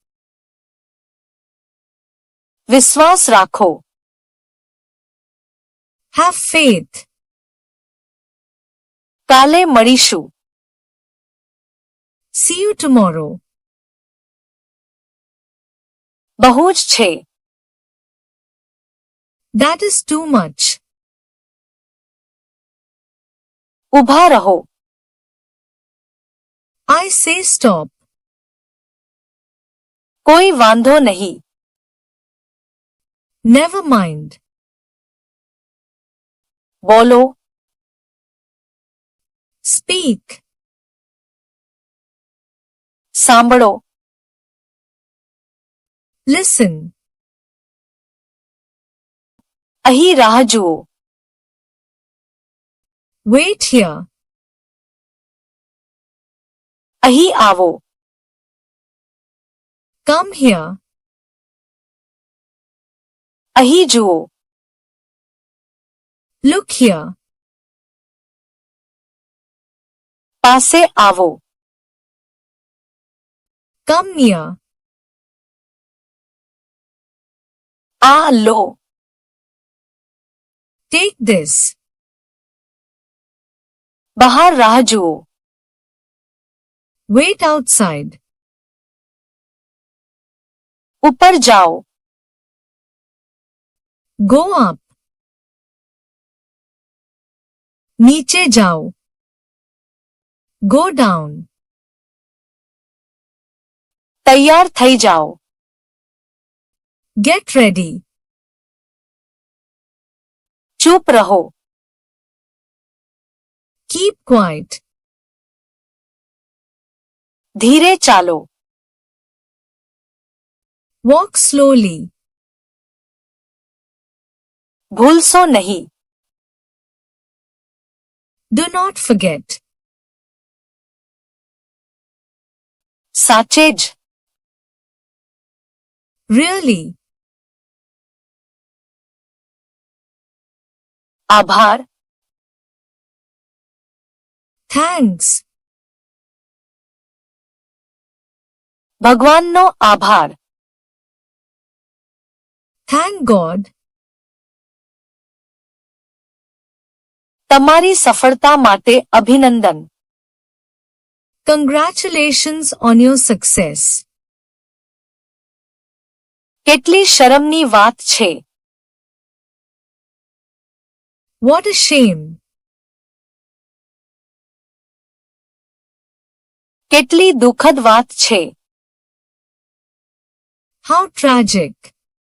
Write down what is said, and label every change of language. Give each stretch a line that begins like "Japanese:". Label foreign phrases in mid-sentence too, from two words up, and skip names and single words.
Gujarati: વિશ્વાસ રાખો.
English: have faith.
Gujarati: કાલે મળીશું.
English: see you tomorrow.
Gujarati: બહુ જ છે.
English: That is too much.
Gujarati: ઊભા રહો.
English: I say stop.
Gujarati: કોઈ વાંધો નહીં.
English: Never mind.
Gujarati: બોલો.
English: Speak.
Gujarati: સાંભળો.
English: Listen.
Gujarati: અહીં રાહ જુઓ.
English: Wait here.
Gujarati: અહીં આવો.
English: Come here.
Gujarati: અહીં જુઓ.
English: Look here.
Gujarati: પાસે આવો.
English: Come near.
Gujarati: આ લો.
English: Take this.
Gujarati: બહાર રાહ જુઓ.
English: Wait outside.
Gujarati: ઉપર જાઓ.
English: Go up.
Hindi: नीचे जाओ.
English: Go down.
Gujarati: તૈયાર થઈ જાઓ.
English: Get ready.
Gujarati: ચૂપ રહો.
English: Keep quiet.
Gujarati: ધીરે ચાલો.
English: Walk slowly.
Gujarati: ભૂલશો નહીં.
English: Do not forget.
Gujarati: સાચે જ.
English: Really.
Gujarati: આભાર.
English: Thanks.
Gujarati: ભગવાનનો આભાર.
English: Thank God.
Gujarati: તમારી સફળતા માટે અભિનંદન.
English: Congratulations on your success.
Gujarati: કેટલી શરમની વાત છે.
English: What a shame.
Gujarati: કેટલી દુઃખદ વાત છે.
English: How tragic.